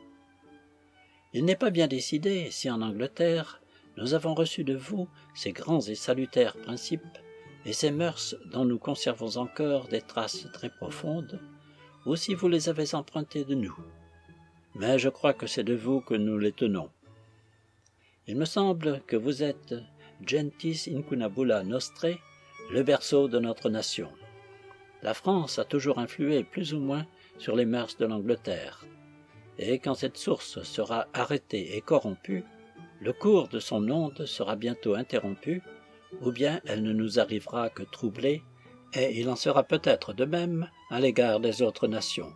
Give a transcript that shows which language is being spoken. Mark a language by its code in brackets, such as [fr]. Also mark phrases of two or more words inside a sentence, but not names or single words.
[fr] Il n'est pas bien décidé si en Angleterre nous avons reçu de vous ces grands et salutaires principes et ces mœurs dont nous conservons encore des traces très profondes, ou si vous les avez empruntés de nous. Mais je crois que c'est de vous que nous les tenons. Il me semble que vous êtes [la] gentis incunabula nostrae, [fr] le berceau de notre nation. La France a toujours influé plus ou moins sur les mœurs de l'Angleterre, et quand cette source sera arrêtée et corrompue, le cours de son onde sera bientôt interrompu, ou bien elle ne nous arrivera que troublée, et il en sera peut-être de même à l'égard des autres nations.